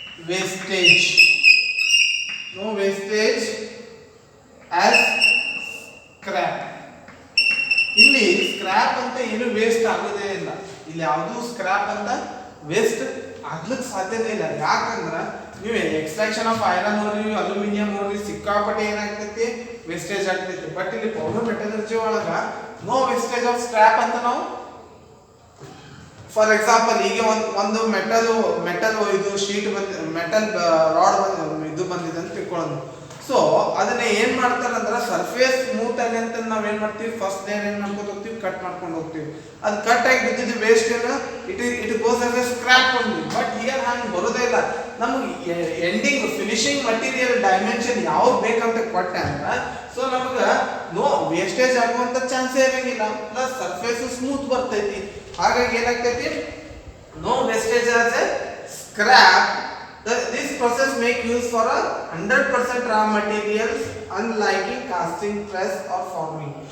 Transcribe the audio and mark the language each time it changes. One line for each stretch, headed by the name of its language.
English: wastage, no wastage as scrap.
Kannada: ಇಲ್ಲಿ scrap ಅಂತ ಏನು ವೇಸ್ಟ್ ಆಗೋದೇ ಇಲ್ಲ, ಇಲ್ಲಿ ಯಾವುದು ಸ್ಕ್ರಾಪ್ ಅಂತ ವೇಸ್ಟ್ ಆಗ್ಲಿಕ್ಕೆ ಸಾಧ್ಯನೇ ಇಲ್ಲ. ಯಾಕಂದ್ರೆ ನೀವು ಎಕ್ಸ್ಟ್ರಾಕ್ಷನ್ ಆಫ್ ಐರನ್ ನೋಡ್ರಿ, ಅಲ್ಯೂಮಿನಿಯಂ ನೋಡ್ರಿ, ಸಿಕ್ಕಾಪಟ್ಟೆ ಏನಾಗ್ತೈತಿ ವೇಸ್ಟೇಜ್ ಆಗ್ತೈತಿ. ಬಟ್ ಇಲ್ಲಿ ಪೌಡರ್ ಮೆಟಲರ್ಜಿ ಒಳಗ
English: no wastage of scrap
Kannada: ಅಂತ ನಾವು,
English: for example
Kannada: ಈಗ ಒಂದು ಮೆಟಲ್ ಇದು ಶೀಟ್ ಮೆಟಲ್ ರಾಡ್ ಇದು ಬಂದಿದೆ ಅಂತ ತಿಳ್ಕೊಳ್ಳೋದು. ಸೊ ಅದನ್ನ ಏನ್ ಮಾಡ್ತಾರಂದ್ರೆ ಸರ್ಫೇಸ್ ಸ್ಮೂತ್ ಆಗಿ ಅಂತ ನಾವ್ ಏನ್ ಮಾಡ್ತೀವಿ, ಫಸ್ಟ್ ಲೇಯರ್ ಏನ್ ಮಾಡ್ಕೊಂಡು ಹೋಗ್ತೀವಿ, ಕಟ್ ಮಾಡ್ಕೊಂಡು ಹೋಗ್ತೀವಿ. ಅದು ಕಟ್ ಆಗಿ ಬಿದ್ದಿದ್ದು ವೇಸ್ಟ್ ಏನ
English: It goes as a scrap only. But here
Kannada: ಹಂಗೆ ಬರೋದೇ ಇಲ್ಲ. ನಮಗೆ ಎಂಡಿಂಗ್ ಫಿನಿಶಿಂಗ್ ಮಟೀರಿಯಲ್ ಡೈಮೆನ್ಷನ್ ಯಾವ್ದು ಬೇಕಂತ ಕೊಟ್ಟೆ ಅಂದ್ರೆ ಸೊ ನಮಗ ನೋ ವೇಸ್ಟೇಜ್ ಆಗುವಂತ ಚಾನ್ಸೇ ಇರಂಗಿಲ್ಲ, ಪ್ಲಸ್ ಸರ್ಫೇಸ್ ಸ್ಮೂತ್ ಬರ್ತೈತಿ. ಹಾಗಾಗಿ ಏನಾಗ್ತೈತಿ,
English: No wastage as a scrap. This process make use for a 100% raw materials, unlike in casting, press or forming.